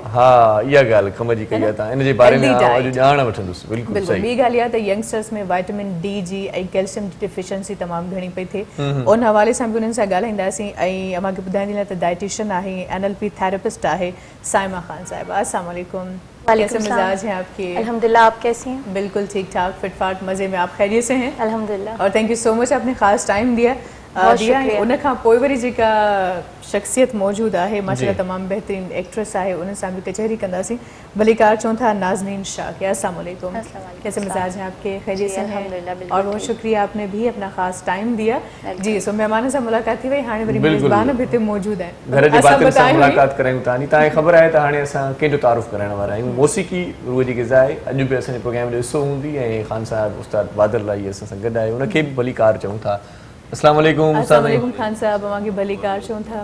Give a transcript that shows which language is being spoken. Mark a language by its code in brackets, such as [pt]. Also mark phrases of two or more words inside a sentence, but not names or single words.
[sd] हा, इहा ॻाल्हि कम जी कई आहे तव्हां। इन जे बारे में Healthy अॼु diet। ॼाण वठंदुसि। बिल्कुलु बिल्कुलु सही। ॿी ॻाल्हि इहा त यंगस्टर्स में विटामिन D जी ऐं कैल्शियम जी डिफिशियंसी तमामु घणी पई थिए। उन हवाले सां बि उन्हनि सां ॻाल्हाईंदासीं। ऐं अव्हांखे ॿुधाइण जे लाइ त डाइटिशियन आहे, NLP थेरेपिस्ट आहे साइमा ख़ान साहिबा। [ar] السلام عليكم. [hi] कैसे मिजाज हैं आपके? अल्हम्दुलिल्लाह, आप कैसी हैं? बिल्कुल ठीक ठाक, फिट फाट, मज़े में। आप खैरियत से हैं? अल्हम्दुलिल्लाह। और [en] thank you so much, [hi] आपने ख़ास टाइम दिया। [sd] उन खां पोइ वरी जेका शख़्सियत मौजूदु आहे माशाल्लाह तमामु बहितरीनु एक्ट्रेस आहे, उन सां बि कचहरी कंदासीं। भलीकार चऊं था नाज़नीन शाह। [ar] السلام عليكم, [hi] कैसे मिजाज हैं आपके? खैरियत से हैं? और बहुत शुक्रिया, आपने भी अपना ख़ास टाइम दिया। [sd] जी, सो मेहमान सां मुलाक़ात थी वई, हाणे वरी मेज़बान बि हिते मौजूदु आहिनि। घर जे भातियुनि सां मुलाक़ात करायूं था। तव्हांखे ख़बर आहे त हाणे असां कंहिंजो तारुफ़ कराइण वारा आहियूं। मौसीक़ी रूह जी ग़िज़ा आहे। अॼु बि असांजे प्रोग्राम जो हिसो हूंदी ऐं ख़ान साहिब उस्ताद बादल लाई असां सां गॾु आहे, उनखे बि भलीकार चऊं था। [ar] السلام عليكم उस्ताद। [sd] वालेकुम खान साहब, अव्हांखे भलीकार चऊं था।